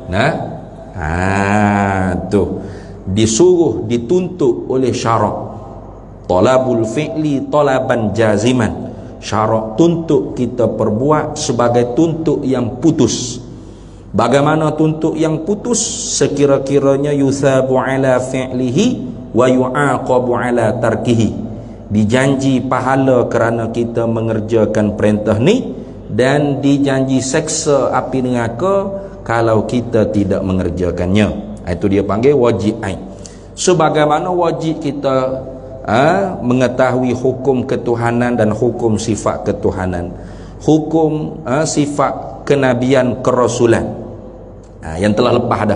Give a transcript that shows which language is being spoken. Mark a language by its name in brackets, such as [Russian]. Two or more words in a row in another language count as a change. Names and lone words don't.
[Malay] Tu disuruh, dituntut oleh syarak. [Arabic] طلب الفعل طلبا جازما. [Malay] Syarak tuntut kita perbuat sebagai tuntut yang putus. Bagaimana tuntut yang putus? [Arabic] Sekira-kiranya يثاب على فعله ويعاقب على تركه. [Malay] Dijanji pahala kerana kita mengerjakan perintah ni, dan dijanji seksa api neraka kalau kita tidak mengerjakannya. Itu dia panggil wajib ain. Sebagaimana wajib kita mengetahui hukum ketuhanan dan hukum sifat ketuhanan, hukum sifat kenabian, kerasulan, yang telah lepas dah.